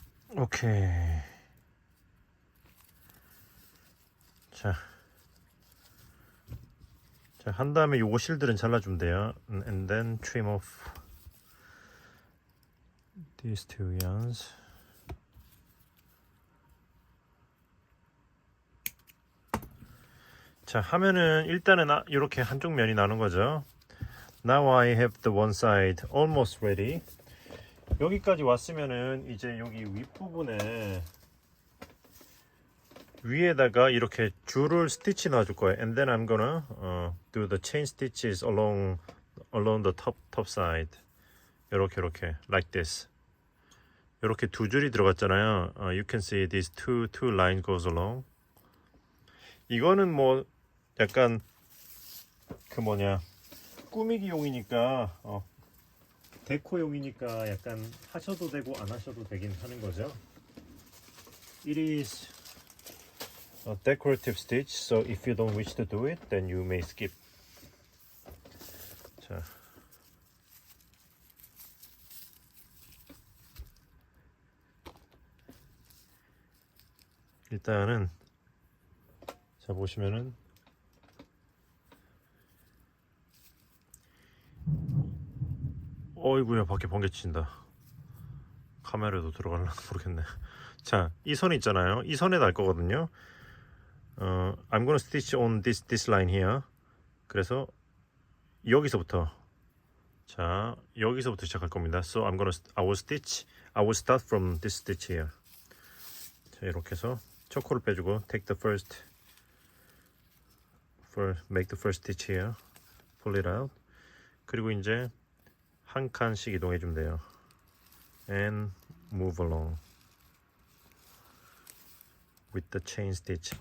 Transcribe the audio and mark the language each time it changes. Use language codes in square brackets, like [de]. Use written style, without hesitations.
[ko] 오케이. 자, 한 다음에 요거 실들은 잘라주면 돼요. [en] And then trim off these two yarns. [ko] 자, 하면은 일단은 이렇게 한쪽 면이 나는 거죠. [en] Now I have the one side almost ready. [ko] 여기까지 왔으면은 이제 여기 윗부분에 위에다가 이렇게 줄을 스티치 놔줄 거예요. [en] And then I'm gonna do the chain stitches along the top side. [ko] 이렇게 [en] like this. [ko] 이렇게 두 줄이 들어갔잖아요. [en] You can see these two line goes along. [ko] 이거는 뭐 약간 그 뭐냐 꾸미기용이니까 데코용이니까 약간 하셔도 되고 안 하셔도 되긴 하는 거죠. [en] It is a decorative stitch, so if you don't wish to do it, then you may skip. [ko] 자, 일단은 자 보시면은 어이구야 밖에 번개 친다. 카메라도 들어갈려나 모르겠네. 자, 이 선 있잖아요. 이 선에 달 거거든요. [en] I'm gonna stitch on this line here. [ko] 그래서 여기서부터 자 여기서부터 시작할 겁니다. [en] So I will start from this stitch here. [ko] 자 이렇게 해서 초코를 빼주고 [en] make the first stitch here. Pull it out. [ko] 그리고 이제 한 칸씩 이동해 주면 돼요. [en] And move along with the chain stitch.